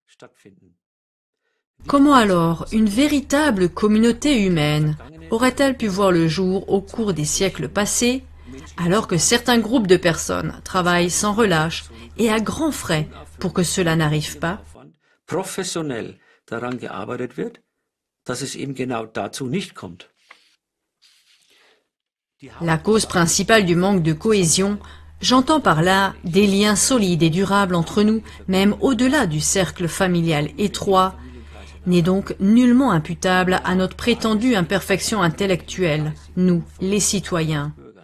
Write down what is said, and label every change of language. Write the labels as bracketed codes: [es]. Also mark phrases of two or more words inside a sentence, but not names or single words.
[fr] Comment alors une véritable communauté humaine aurait-elle pu voir le jour au cours des siècles passés, alors que certains groupes de personnes travaillent sans relâche et à grands frais pour que cela n'arrive pas? [de] Professionnel daran gearbeitet wird, dass es eben genau dazu nicht kommt. [fr] La cause principale du manque de cohésion, j'entends par là des liens solides et durables entre nous, même au-delà du cercle familial étroit, n'est donc nullement imputable à notre prétendue imperfection intellectuelle, nous, les citoyens.